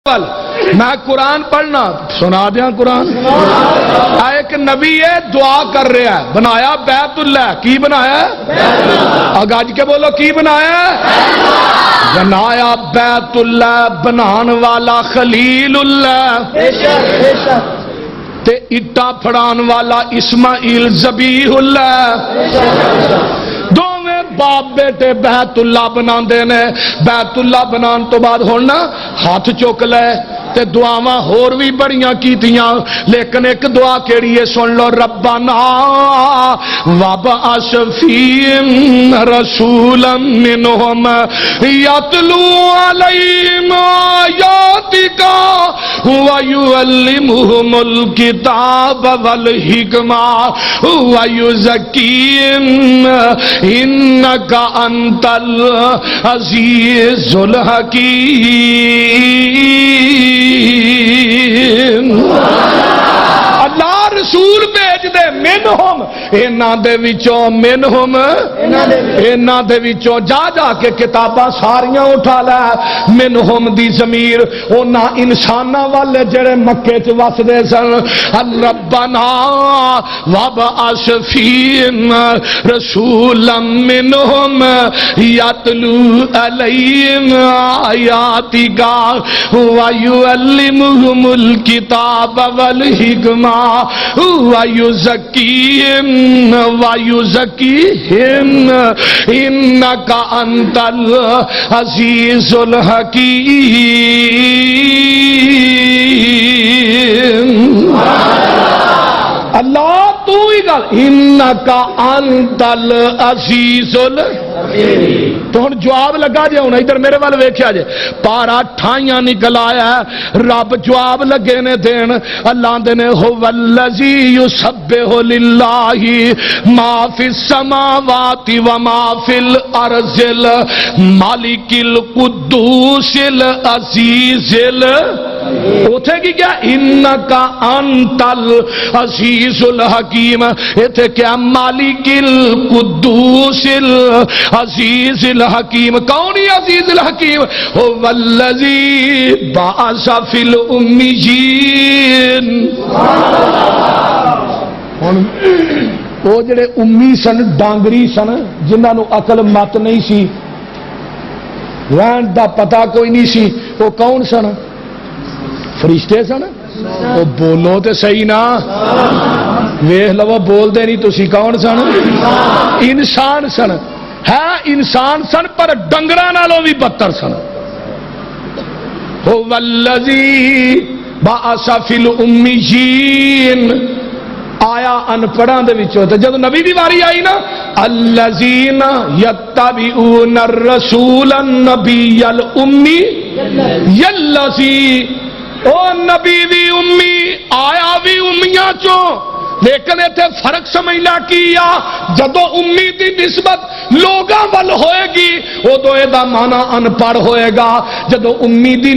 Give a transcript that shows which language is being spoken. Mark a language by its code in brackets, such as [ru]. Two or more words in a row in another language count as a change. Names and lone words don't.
[pa] میں قرآن پڑھنا سنا دیا قرآن ایک نبی ہے دعا کر رہا ہے بنایا بیت اللہ کی بنایا گج کے بولو کی بنایا بنایا بیت اللہ بنان والا خلیل اللہ تے اٹا پھڑان والا اسماعیل ذبیح اللہ باپ بیٹے بیت اللہ بنا دینے بیت اللہ بنان تو بعد ہونا ہاتھ چوک لے تے دعاواں ہور بھی بڑیاں کیتیاں لیکن ایک دعا کیڑی ہے سن لو [ar] ربنا وابعث فیہم رسولا منہم یتلو علیہم آیاتک ویعلمہم الکتاب والحکمہ ویزکیہم انک انت العزیز الحکیم [pa] اللہ رسول بھیج دے منہم اینا دے وچوں منہم اینا دے وچوں جا جا کے کتاباں ساریاں اٹھا لے منہم دی ضمیر اونا انساناں والے جڑے مکے چ وسدے سن [ar] ربنا وابعث فیہم رسولا منہم یتلو علیہم آیاتک ویعلمہم الکتاب والحکمہ وَيُزَكِّيهِمْ إِنَّكَ أَنْتَ الْعَزِيزُ الْحَكِيمُ [pa] اللہ تو ہی گل [ar] انکا انت العزیز [pa] تو ہن جواب لگا جے ہن ادھر میرے وال ویکھیا جے پارا ٹھائیاں نکل آیا ہے رب جواب لگے نے دین اللہ دے نے [ar] هو الذی یسبح للہ ما فی السماوات وما فی الارض المالک القدوس العزیز [pa] اوتھے کی کیا [ar] انکا انت العزیز الحکیم [pa] ایتھے کیا [ar] مالک القدوس العزیز الحکیم [pa] کون ہی [ar] عزیز الحکیم هو الذی بعث فی الامیین [pa] وہ جڑے امی سن ڈانگری سن جنہاں نو عقل مت نہیں سی رہن دا پتہ کوئی نہیں سی وہ کون سن فرشتے سن وہ بولو تے صحیح نا ویکھ لو بول دے نہیں تسی کون سن انسان سن ہے انسان سن پر ڈنگراں نالوں بھی بدتر سن [ar] هو الذی بعث فی الامیین [pa] آیا ان پڑھاں دے وچوں تے جدوں نبی دی واری آئی نا [ar] الذین یتبعون الرسول النبی الامی یلذی [pa] او نبی بھی امی آیا بھی امیاں چوں لیکن ایتھے فرق سمجھنا کیا جدو امی دی نسبت لوگاں ول ہوئے گی ادو یہ مانا ان پڑھ ہوئے گا جدو امی دی